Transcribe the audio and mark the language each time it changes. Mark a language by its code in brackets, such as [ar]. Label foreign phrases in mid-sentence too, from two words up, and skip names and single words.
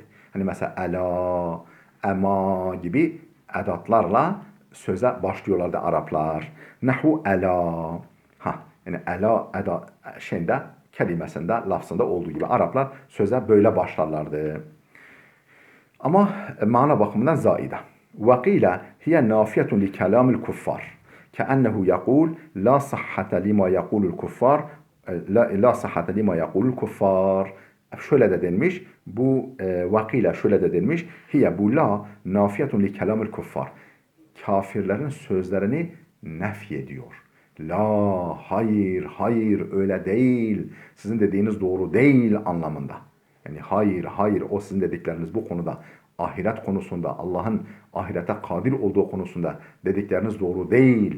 [tr] Mesela ela, ema gibi edatlarla söze başlıyorlardı Araplar. [ar] نحو ألا. [tr] Yani ela kelimesinde, lafzında olduğu gibi Araplar söze böyle başlarlardı. Ama mana bakımından zaide. [ar] وقيل هي نافية لكلام الكفار. كأنه يقول لا صحة لما يقول الكفار لا صحة لما يقول الكفار. [tr] Şöyle de denmiş. Bu vakile şöyle de denmiş. Hiye bu [ar] لا نافية لكلام الكفار. [tr] Kafirlerin sözlerini nefyediyor. La, hayır öyle değil. Sizin dediğiniz doğru değil anlamında. Yani hayır o sizin dedikleriniz bu konuda ahiret konusunda Allah'ın ahirete kadir olduğu konusunda dedikleriniz doğru değil.